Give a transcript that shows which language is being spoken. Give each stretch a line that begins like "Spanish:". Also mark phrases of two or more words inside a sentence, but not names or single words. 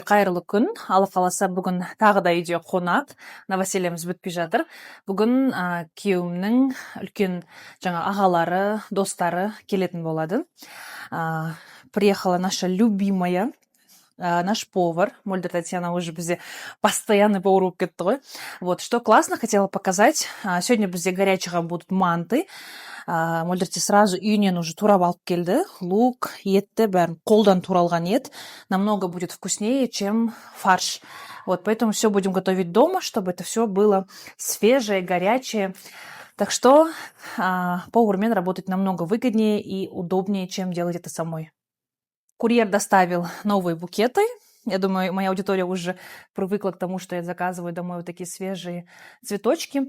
Kazakh: Қайырлы күн. Алла қаласа бүгін тағы да үйде қонақ. Новосельеміз бітпей жатыр. Бүгін күйеуімнің үлкен жаңа ағалары, достары келетін болады.
Russian: Приехала наша любимая, наш повар.
Kazakh: Мөлдір Татьяна уже бізде
Russian: постоянный повар
Kazakh: болып кетті ғой.
Russian: Вот, что классно, хотела показать. Сегодня бізде горячего будут манты.
Kazakh: Мөлдірте сразу үйінен уже турап алып келді. Лук, етті, бәрін қолдан туралған ет.
Russian: Намного будет вкуснее, чем фарш. Вот, поэтому все будем готовить дома, чтобы это все было свежее, горячее. Так что повармен работать намного выгоднее и удобнее, чем делать это самой. Курьер доставил новые букеты. Я думаю, моя аудитория уже привыкла к тому, что я заказываю домой вот такие свежие цветочки.